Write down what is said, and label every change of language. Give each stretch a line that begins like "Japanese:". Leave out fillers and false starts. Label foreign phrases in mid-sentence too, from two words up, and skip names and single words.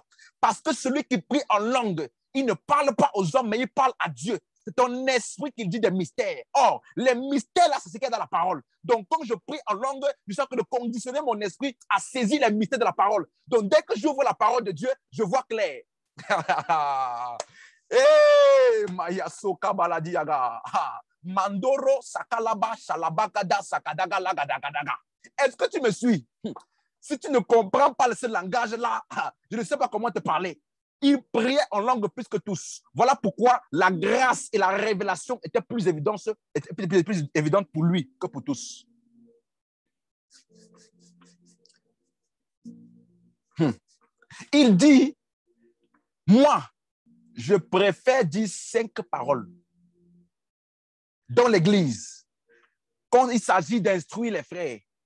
French: Parce que celui qui prie en langue, il ne parle pas aux hommes, mais il parle à Dieu. C'est ton esprit qui dit des mystères. Or, les mystères là, c'est ce qu'il y a dans la parole. Donc, quand je prie en langue, je sens que de conditionner mon esprit à saisir les mystères de la parole. Donc, dès que j'ouvre la parole de Dieu, je vois clair. Maya soka baladi yaga. Mandoro sakalaba shalabakada sakadaga lagadagadaga. Est-ce que tu me suis? Si tu ne comprends pas ce langage-là, je ne sais pas comment te parler. Il priait en langue plus que tous. Voilà pourquoi la grâce et la révélation étaient plus évidentes pour lui que pour tous. Il dit, moi, je préfère dire 5 paroles dans l'église quand il s'agit d'instruire les frères.